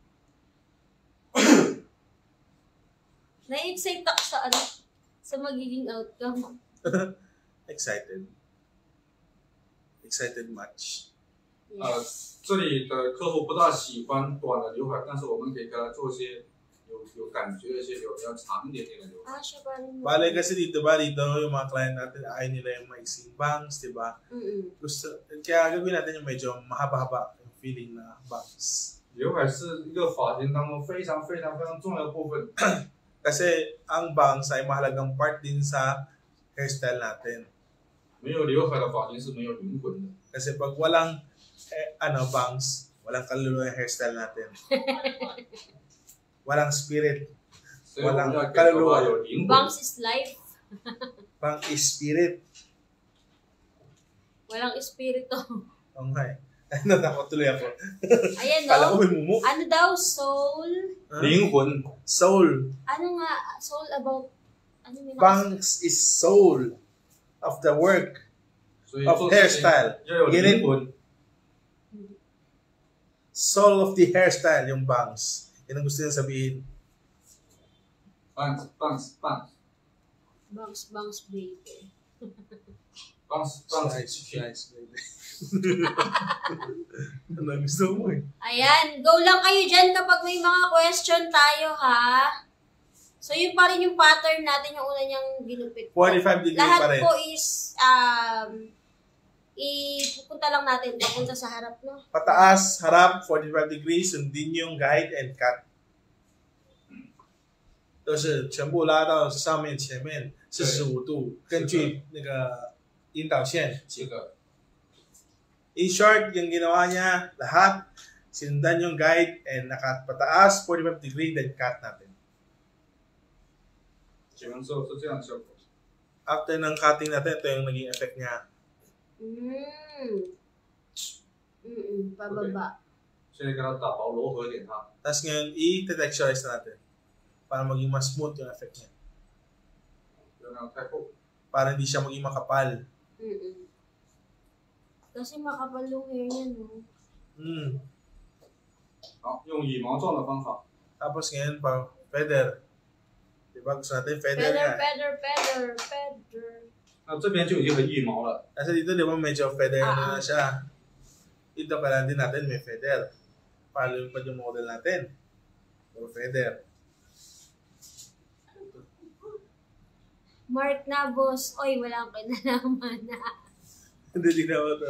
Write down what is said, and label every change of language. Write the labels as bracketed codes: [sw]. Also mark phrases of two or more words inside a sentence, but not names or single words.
[tl] Na-excite ako sa magiging outcome. [en] Excited. Excited much. [zh] 这里的客户不大喜欢短的刘海，但是我们可以给他做些有感觉的一些比较长一点点的刘海。 [tl] Siya pa rin. Bale kasi dito ba, dito yung mga client natin, ayaw nila yung maiksing bangs, di ba? Gusto, kaya gagawin natin yung medyo mahaba-haba yung feeling na bangs. [zh] 刘海是一个发型当中非常非常非常重要的部分。 [tl] Kasi ang bangs ay mahalagang part din sa hairstyle natin. [zh] 没有刘海的发型是没有灵魂的。 [tl] Kasi pag walang bangs, walang kaluluwa yung hairstyle natin. Walang spirit. [zh] 所以我们要给头发有灵魂。 [en] Bangs is life. Bang is spirit. [tl] Walang espiritu. Okay. Natakot tuloy ako. Ayan, Kala ko no? may mumu. Ano daw? Soul? [zh] 灵魂 [en] Soul. [tl] Ano nga? [en] Soul about... [tl] Ano may [en] Bangs is soul of the work [zh] 所以 [en] of [zh] 做事情 [en] hairstyle. [zh] 要有 [en] Get [zh] 灵 [en] it? [zh] 魂。 [en] Soul of the hairstyle, [tl] yung bangs. Yan ang gusto niya sabihin. [en] Bangs, bangs, bangs, Bangs, baby. bangs, bangs. Nice, baby. [tl] Ano gusto mo eh? Ayan, go lang kayo dyan kapag may mga question tayo, ha? So, yun pa rin yung pattern natin, yung una niyang ginupit. 45 degree Lahat pa rin. po is, ipupunta lang natin, papunta sa harap, no? Pataas, harap, 45 degrees, sundin yung [en] guide and cut. [zh] 都是全部拉到上面前面45度，根据那个引导线。这个 [en] In short, [tl] yung ginawa niya, lahat, sinundan yung [en] guide and [tl] nakapataas, 45 degree, [en] then cut [tl] natin. [zh] 剪完之后是这样的效果。 [tl] After ng cutting natin, ito yung naging effect niya. Pababa. [zh] 现在给它打薄柔和点它， [tl] Tapos ngayon, i-texturize natin para maging mas smooth yung effect niya. [zh] 不要让它太厚。 [tl] Para hindi siya maging makapal. Kasi makapal yung hair niya, no? [zh] 好，用羽毛状的方法， [tl] Tapos ngayon, pa feather. Diba? Gusto natin feather nga. Feather. [zh] 那这边就已经很羽毛了。 [tl] Kasi dito, di ba, medyo feather na siya. Ito, kailangan din natin may feather. Para lumipad yung model natin. Puro feather. Mark na, boss. Oy, wala akong kinalaman na. Hindi, di na ako.